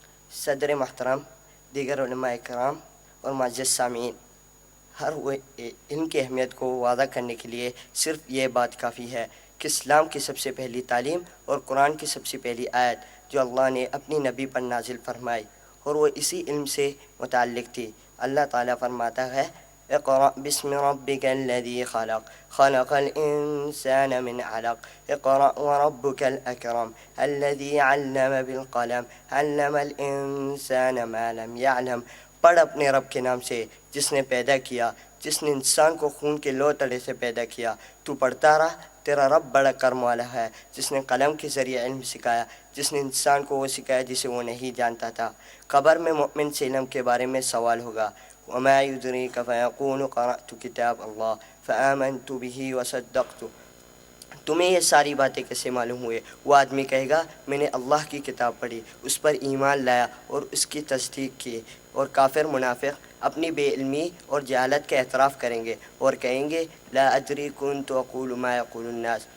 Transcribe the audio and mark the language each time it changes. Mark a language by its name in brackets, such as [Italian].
[Urdu] صدر محترم, دیگر علماء کرام اور معزز سامعین, ہر علم کی اہمیت کو واضح کرنے کے لیے صرف یہ بات کافی ہے کہ اسلام کی سب سے پہلی تعلیم اور قرآن کی سب سے پہلی آیت جو اللہ نے اپنی نبی پر نازل فرمائی, اور وہ اسی علم سے متعلق تھی. اللہ تعالیٰ فرماتا ہے, [Arabic] اقرأ باسم ربك الذي خلق خلق الإنسان من علق اقرأ وربك الأكرم الذي علم بالقلم علم الإنسان ما لم يعلم. [Urdu] پڑھ اپنے رب کے نام سے جس نے پیدا کیا، جس نے انسان کو خون کے لو تڑے سے پیدا کیا. تو پڑھتا رہ، تیرا رب بڑا کرم والا ہے جس نے قلم کے ذریعے علم سکھایا، جس نے انسان کو وہ سکھایا جسے وہ نہیں جانتا تھا. قبر میں مؤمن سے علم کے بارے میں سوال ہوگا. [Arabic] وما يدريك فيقول قرأت كتاب الله فآمنت به وصدقت. [Urdu] تمہیں یہ ساری باتیں کیسے معلوم ہوئے؟ وہ آدمی کہے گا میں نے اللہ کی کتاب پڑھی، اس پر ایمان لایا اور اس کی تصدیق کی. اور کافر منافق اپنی بے علمی اور جہالت کا اعتراف کریں گے اور کہیں گے [Arabic] لا ادری كنت اقول ما يقول الناس.